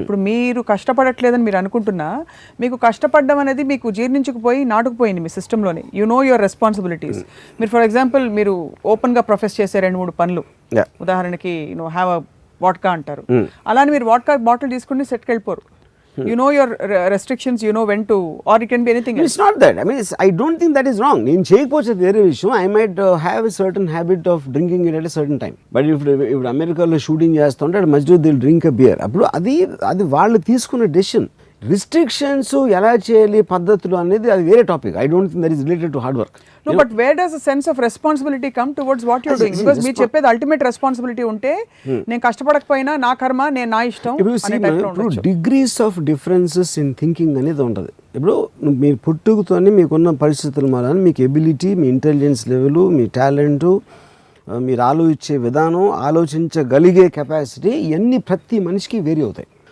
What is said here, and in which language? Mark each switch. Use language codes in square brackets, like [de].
[te] ఇప్పుడు మీరు కష్టపడట్లేదని మీరు అనుకుంటున్నా, మీకు కష్టపడడం అనేది మీకు జీర్ణించుకుపోయి నాటుకుపోయింది మీ సిస్టంలోనే. [en] You know your responsibilities. [te] మీరు ఫర్ ఎగ్జాంపుల్ మీరు ఓపెన్గా ప్రొఫెస్ చేసే 2-3 పనులు, ఉదాహరణకి [en] have a vodka [te] అంటారు. అలానే మీరు వాడ్కా బాటిల్ తీసుకుని సెట్కి వెళ్ళిపోరు. [en] You know your restrictions, you know when to, or it can be anything else. It's not that. I mean, I don't think that is wrong. [te] నేను చేయకపోతే వేరే విషయం. [en] I might have a certain habit of drinking it at a certain time. But if [te] అమెరికాలో shooting చేస్తుంటే మధ్యలో [en] They'll drink a beer. [te] అప్పుడు అది వాళ్ళు తీసుకున్న డెసిషన్. రిస్ట్రిక్షన్స్ ఎలా చేయాలి పద్ధతులు అనేది అది వేరే topic. [en] I don't think that is related to hard work. No, but where does a sense of responsibility come towards what you're doing? Because [te] మీరు చెప్పేది అల్టిమేట్ రెస్పాన్సిబిలిటీ ఉంటే నేను కష్టపడకపోయినా నా కర్మ, నేను నా ఇష్టం. ఇప్పుడు [en] degrees of differences in thinking [te] అనేది ఉంటుంది. ఇప్పుడు మీరు పుట్టుకతోనే మీకున్న పరిస్థితుల వలన మీకు ఎబిలిటీ, మీ ఇంటెలిజెన్స్ లెవెల్, మీ టాలెంటు, మీరు ఆలోచించే విధానం, ఆలోచించగలిగే కెపాసిటీ, ఇవన్నీ ప్రతి మనిషికి వేరీ అవుతాయి.